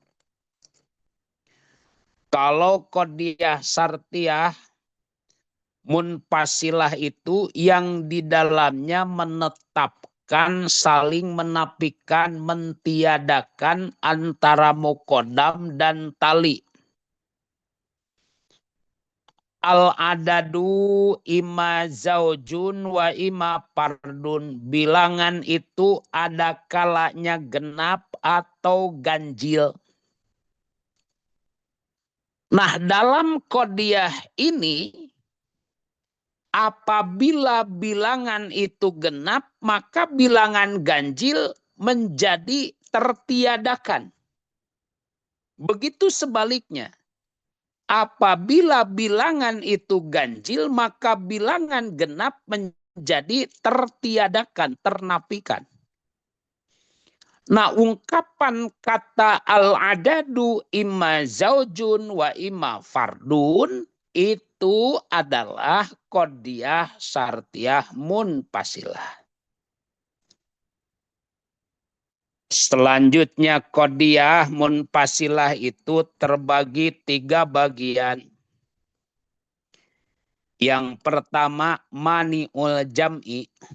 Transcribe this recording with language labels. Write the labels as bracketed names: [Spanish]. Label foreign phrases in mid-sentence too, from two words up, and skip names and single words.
[Indonesian] Kalau [Arabic] قضية شرطية منفصلة [Indonesian] itu yang di dalamnya menetapkan, saling menafikan, mentiadakan antara muqaddam dan tali. [Arabic] العدد إما زوج وإما فرد. [Indonesian] Bilangan itu ada kalanya genap atau ganjil. Nah, dalam qodiyah ini, apabila bilangan itu genap, maka bilangan ganjil menjadi tertiadakan. Begitu sebaliknya. Apabila bilangan itu ganjil, maka bilangan genap menjadi tertiadakan, ternafikan. Nah, ungkapan kata [Arabic] العدد إما زوج وإما فرد [Indonesian] itu adalah [Arabic] قضية شرطية منفصلة. [Indonesian] Selanjutnya [Arabic] قضية منفصلة [Indonesian] itu terbagi 3 bagian. Yang pertama [Arabic] مانع الجمع.